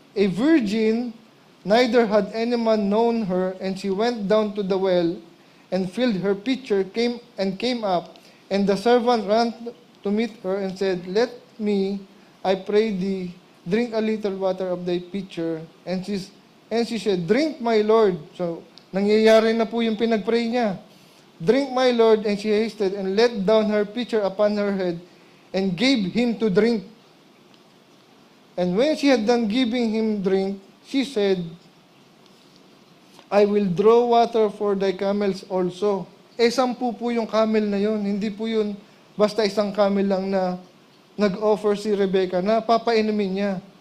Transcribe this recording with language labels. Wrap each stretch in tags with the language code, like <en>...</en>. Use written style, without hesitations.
<en>A virgin, neither had anyone known her, and she went down to the well and filled her pitcher, came up, and the servant ran to meet her and said, let me, I pray thee, drink a little water of thy pitcher. And she said, drink, my Lord.</en> <tl>So, nangyayari na po yung pinagpray niya.</tl> <en>Drink, my Lord. And she hasted and let down her pitcher upon her head and gave him to drink. And when she had done giving him drink, she said, I will draw water for thy camels also.</en> <tl>10 po yung camel na yun. Hindi po yun basta isang camel lang na nag-offer si Rebekah na papainumin niya.</tl>